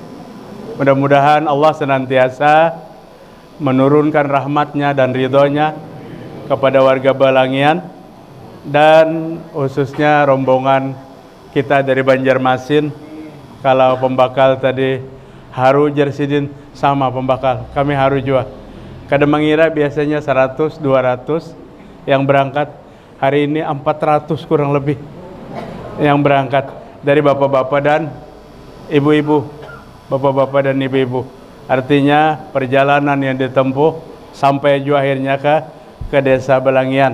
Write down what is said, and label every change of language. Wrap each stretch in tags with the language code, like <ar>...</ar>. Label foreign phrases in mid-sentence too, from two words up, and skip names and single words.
<id>Mudah-mudahan Allah senantiasa menurunkan rahmatnya dan ridhonya kepada warga Belangian dan khususnya rombongan kita dari Banjarmasin. Kalau pembakal tadi haru jersidin sama pembakal, kami haru juga. Kadang mengira biasanya 100, 200 yang berangkat, hari ini 400 kurang lebih yang berangkat dari bapak-bapak dan ibu-ibu. Bapak-bapak dan ibu-ibu. Artinya perjalanan yang ditempuh sampai juga akhirnya ke Desa Belangian.</id>